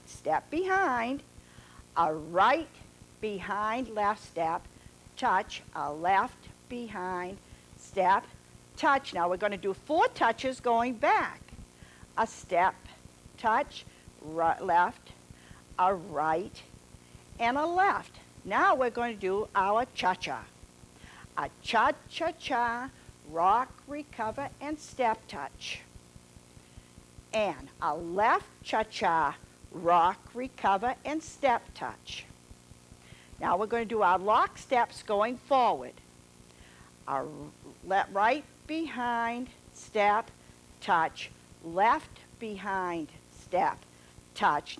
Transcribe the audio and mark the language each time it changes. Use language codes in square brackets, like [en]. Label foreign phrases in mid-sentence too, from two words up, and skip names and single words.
[en] Step behind, a right behind left step, touch, a left behind step, touch. Now we're going to do 4 touches going back. A step, touch, right, left, a right, and a left. Now we're going to do our cha-cha. A cha-cha-cha, rock, recover, and step touch. And a left cha-cha, rock, recover, and step touch. Now we're going to do our lock steps going forward. Our right behind, step, touch, left behind, step, touch.